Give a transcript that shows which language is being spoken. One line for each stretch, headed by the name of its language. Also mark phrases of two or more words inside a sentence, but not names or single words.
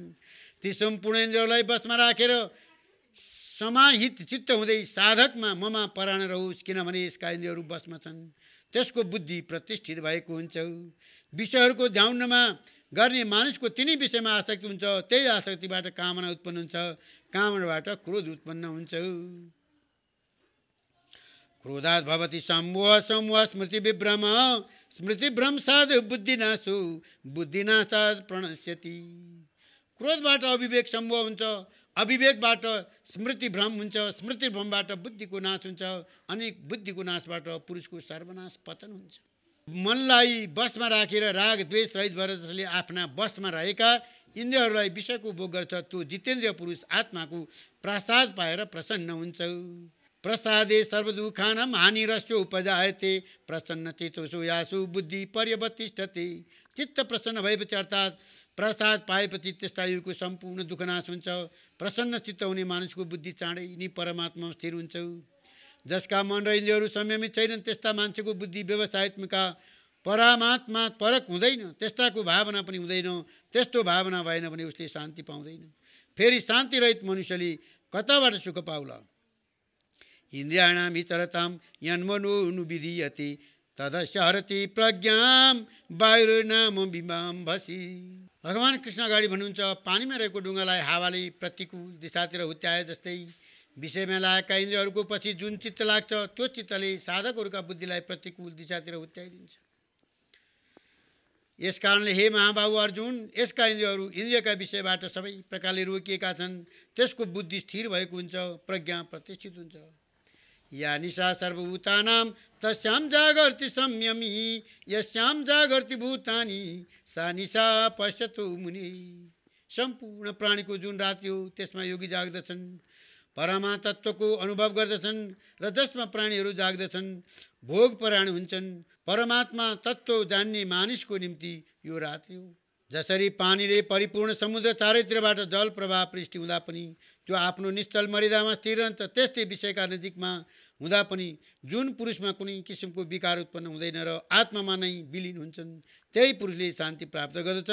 Nepali: ती सम्पूर्ण इन्द्रियहरूलाई बसमा राखेर समाहित चित्त हुँदै साधकमा ममा परायण रहोस्, किनभने यसका इन्द्रियहरू बसमा छन्। त्यसको बुद्धि प्रतिष्ठित भएको हुन्छ। विषयहरूको ध्यानमा गर्ने मानिसको तिनै विषयमा आसक्ति हुन्छ, त्यही आसक्तिबाट कामना उत्पन्न हुन्छ, कामनाबाट क्रोध उत्पन्न हुन्छ।
Sanskrit: क्रोधात् भवति सम्मोह, सम्मोह स्मृति विभ्रम, स्मृति भ्रंशात् बुद्धिनाशो, बुद्धिनाशात् प्रणश्यति।
Nepali: क्रोधबाट अविवेक सम्मोह हुन्छ, अविवेकबाट स्मृति भ्रम हुन्छ, स्मृति भ्रमबाट बुद्धिको नाश हुन्छ, अनि बुद्धिको नाशबाट पुरुषको सर्वनाश पतन हुन्छ। मनलाई बसमा राखेर राग द्वेष रहित भएर जसले आफ्ना बसमा रहेका इन्द्रियहरूलाई विषयको भोग गर्छ, त्यो जितेन्द्रिय पुरुष आत्माको प्रसाद पाएर प्रसन्न हुन्छ।
Sanskrit: प्रसादे सर्वदुःखानां हानिरस्य उपजायते, प्रसन्न चित्तो यासु बुद्धि पर्यवतिष्ठते।
Nepali: चित्त प्रसन्न भएपछि अर्थात् प्रसाद पाएपछि त्यस्ता युगको सम्पूर्ण दुःखनाश हुन्छ। प्रसन्न चित्त हुने मानिसको बुद्धि चाँडै नै परमात्मामा स्थिर हुन्छ। जसका मन र इन्द्रियहरू संयमित छैनन् त्यस्ता मान्छेको बुद्धि व्यवसायत्मका परमात्मा परक हुँदैन, त्यस्ताको भावना पनि हुँदैन। त्यस्तो भावना भएन भने उसले शान्ति पाउँदैन। फेरि शान्तिरहित मनुष्यले कताबाट सुख पाउला?
Sanskrit: इन्द्रियाणां इतरतां यन्मनोनुविधीयते तदस्य हरति प्रज्ञां वायुर्नाम बिम्बसी।
Nepali: भगवान कृष्ण अगाडि भन्नुहुन्छ, पानीमा रहेको ढुङ्गालाई हावाले प्रतिकूल दिशातिर हुत्याए जस्तै विषयमा लागेका इन्द्रियहरूको पछि जुन चित्त लाग्छ त्यो चित्तले साधकहरूका बुद्धिलाई प्रतिकूल दिशातिर हुत्याइदिन्छ। यस कारणले हे महाबाहु अर्जुन, यसका इन्द्रियहरू इन्द्रियका विषयबाट सबै प्रकारले रोकिएका छन्। त्यसको बुद्धि स्थिर भएको हुन्छ, प्रज्ञा प्रतिष्ठित हुन्छ।
Sanskrit: या निशा सर्वभूतानां तस्यां जागर्ति संयमी, यस्यां जागर्ति भूतानि सा निशा पश्यतु मुनि।
Nepali: सम्पूर्ण प्राणीको जुन रात्रि हो त्यसमा योगी जाग्दछन्, परमा तत्त्वको अनुभव गर्दछन् र जसमा प्राणीहरू जाग्दछन् भोग परायण हुन्छन्। परमात्मा तत्त्व जान्ने मानिसको निम्ति यो रात्रि हो। जसरी पानीले परिपूर्ण समुद्र चारैतिरबाट जल प्रवाह पृष्ठि हुँदा पनि त्यो आफ्नो निश्चल मर्यादामा स्थिर रहन्छ, त्यस्तै विषयका नजिकमा हुँदा पनि जुन पुरुषमा कुनै किसिमको विकार उत्पन्न हुँदैन र आत्मामा नै विलिन हुन्छन्, त्यही पुरुषले शान्ति प्राप्त गर्दछ।